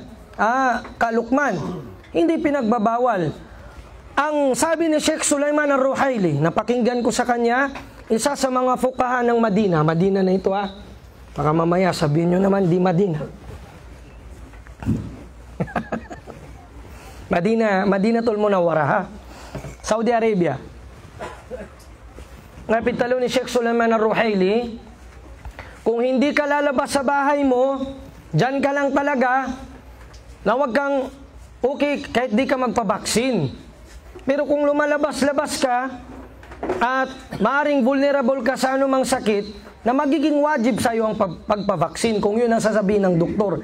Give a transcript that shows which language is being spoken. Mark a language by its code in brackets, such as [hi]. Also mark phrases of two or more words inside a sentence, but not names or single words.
[tl] Kalukman, hindi pinagbabawal. Ang sabi ni Sheikh Sulaiman Ar-Ruhaili, napakinggan ko sa kanya, isa sa mga fuqaha ng Madina. Madina na ito Baka mamaya sabihin nyo naman, di Madina. Madinatul Munawwara, Saudi Arabia. Napitalo ni Sheikh Sulaiman Ar-Ruhaili, kung hindi ka lalabas sa bahay mo, dyan ka lang talaga, na wag kang okay kahit di ka magpabaksin. Pero kung lumalabas-labas ka, at maaring vulnerable ka sa anumang sakit, na magiging wajib sa iyo ang pagpabaksin kung yun ang sasabihin ng doktor.